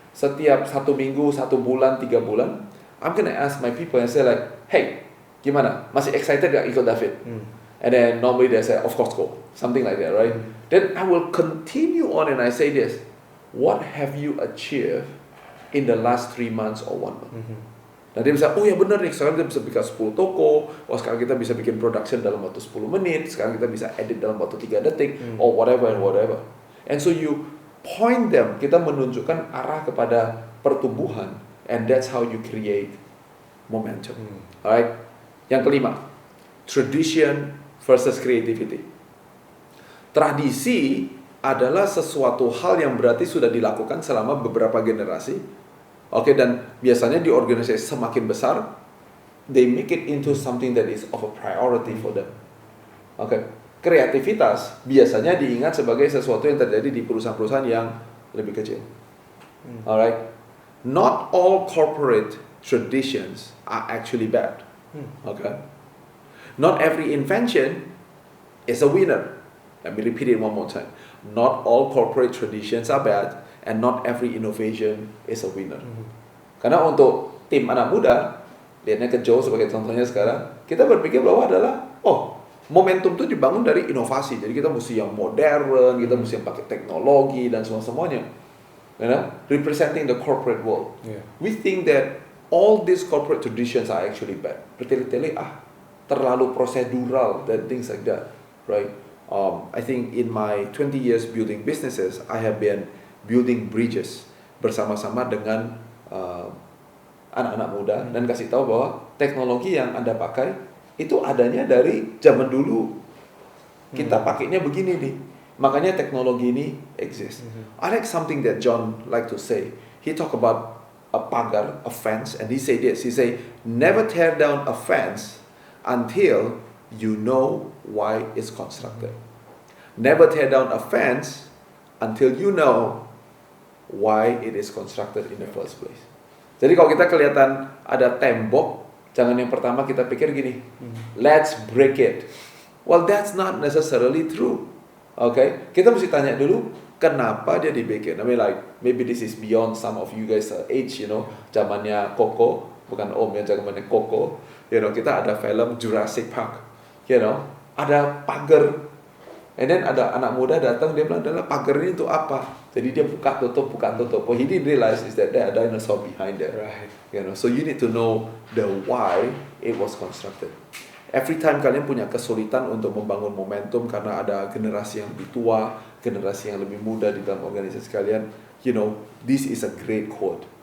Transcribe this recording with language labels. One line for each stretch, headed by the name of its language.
Indonesian: Setiap 1 minggu, 1 bulan, 3 bulan,
English: I'm gonna ask my people and say like, hey,
Indonesian: gimana? Masih excited gak ikut
English: David? And then normally they say, of course go. Something like that, right? Then I will continue on and I say this, what have you achieved in the last 3 months or 1 month?
Indonesian: Nah dia bisa, oh ya benar nih, sekarang kita bisa bikin 10 toko, oh sekarang kita bisa bikin production dalam waktu 10 menit, sekarang kita bisa edit dalam waktu 3 detik,
English: or whatever and whatever. And so you point them,
Indonesian: kita menunjukkan arah kepada pertumbuhan,
English: and that's how you create momentum. Alright?
Indonesian: Yang kelima,
English: tradition versus creativity.
Indonesian: Tradisi adalah sesuatu hal yang berarti sudah dilakukan selama beberapa generasi. Oke, dan biasanya di organisasi semakin besar,
English: they make it into something that is of a priority for them.
Indonesian: Oke, kreativitas biasanya diingat sebagai sesuatu yang terjadi di perusahaan-perusahaan yang lebih kecil.
English: Alright, not all corporate traditions are actually bad. Okay, not every invention is a winner. Let me repeat it one more time. Not all corporate traditions are bad. And not every innovation is a winner.
Indonesian: Karena untuk tim anak muda, lihatnya ke Joe sebagai contohnya sekarang, kita berpikir bahwa adalah, momentum itu dibangun dari inovasi. Jadi kita mesti yang modern, kita mesti yang pakai teknologi dan semuanya.
English: You know, representing the corporate world. We think that all these corporate traditions are actually bad.
Indonesian: Bertele-tele, terlalu procedural dan
English: things like that, right? I think in my 20 years building businesses, I have been building bridges
Indonesian: bersama-sama dengan anak-anak muda dan kasih tahu bahwa teknologi yang Anda pakai itu adanya dari zaman dulu. Kita pakainya begini nih. Makanya teknologi ini exist.
English: I like something that John like to say. He talk about a pagar, a fence, and he say this. He say, never tear down a fence until you know why it's constructed. Never tear down a fence until you know why it is constructed in the first place.
Indonesian: Jadi kalau kita kelihatan ada tembok, jangan yang pertama kita pikir gini,
English: let's break it. Well, that's not necessarily true. Okay?
Indonesian: Kita mesti tanya dulu, kenapa dia dibikin?
English: I mean like, maybe this is beyond some of you guys age, you know,
Indonesian: zamannya Coco, bukan Om ya, zamannya Coco.
English: You know,
Indonesian: kita ada film Jurassic Park. You know, ada pagar.
English: And then
Indonesian: ada anak muda datang, dia bilang, adalah pagar ini untuk apa? Jadi dia buka tutup.
English: What he didn't realize is that there are dinosaurs behind there. Right. You know, so you need to know the why it was constructed.
Indonesian: Every time kalian punya kesulitan untuk membangun momentum karena ada generasi yang lebih tua, generasi yang lebih muda di dalam organisasi kalian,
English: you know, this is a great quote.